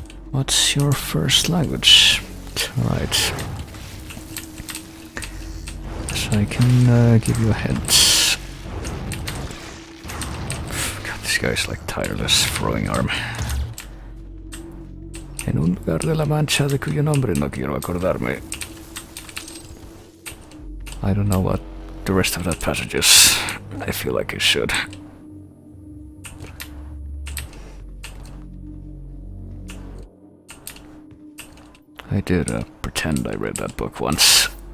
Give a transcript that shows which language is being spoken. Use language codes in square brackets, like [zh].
[en] What's your first language? Right. So I can give you a hint. God, this guy's like tireless throwing arm. [es] En un lugar de la Mancha de cuyo nombre no quiero acordarme. [en] I don't know what the rest of that passage is. I feel like I should. I did pretend I read that book once.